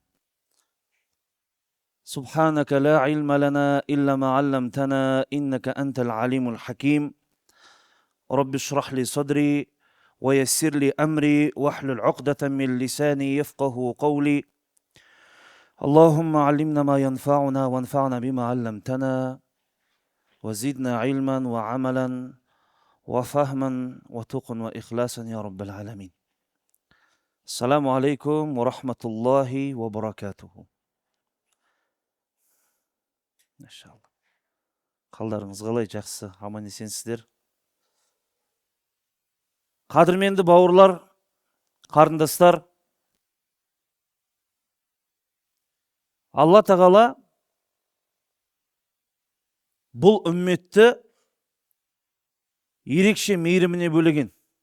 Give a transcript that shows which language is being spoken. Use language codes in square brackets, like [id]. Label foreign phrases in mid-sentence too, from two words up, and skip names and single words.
[ar] سبحانك لا علم لنا إلا ما علمتنا إنك أنت العليم الحكيم رب اشرح لي صدري ويسر لي أمري واحلل عقدة من لساني يفقه قولي اللهم علمنا ما ينفعنا وانفعنا بما علمتنا وزدنا علما وعملا وفهما وتقا وإخلاصا يا رب العالمين. السلام عليكم ورحمة الله وبركاته. [kk] Иншалла. Қалдарыңыз қалай? Жақсы, аман есенсіздер. Қадірменді бауырлар, қарындастар, Алла тағала бұл үмметті ерекше мейіріміне бөлеген.